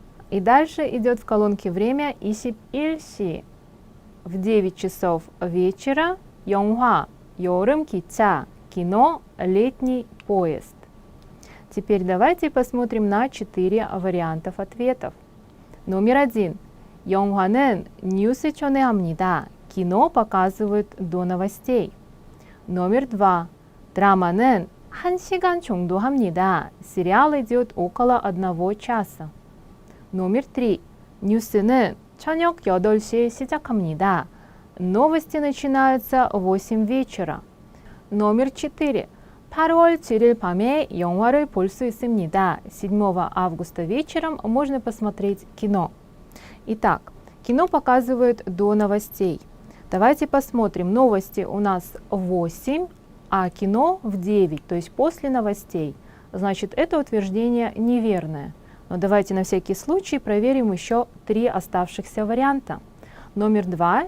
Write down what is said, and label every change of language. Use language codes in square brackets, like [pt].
[ru] И дальше идет в колонке «Время» 21시, в 9 часов вечера, [ko] 영화, 여름 기차, [ru] кино, летний поезд. Теперь давайте посмотрим на 4 вариантов ответов. Номер 1. [ko] 영화는 뉴스 전해합니다. [ru] Кино показывают до новостей. Номер 2. [ko] 드라마는 1시간 정도 합니다. [ru] Сериал идет около 1 часа. Номер 3. [ko] 뉴스는 저녁 8시에 시작합니다. [ru] Новости начинаются в 8 вечера. Номер 4. [ko] 8월 7일 밤에 영화를 볼 수 있습니다. [ru] 7 августа вечером можно посмотреть кино. Итак, кино показывают до новостей. Давайте посмотрим. Новости у нас в 8, а кино в 9, то есть после новостей. Значит, это утверждение неверное. Но давайте на всякий случай проверим еще 3 оставшихся варианта. Номер 2.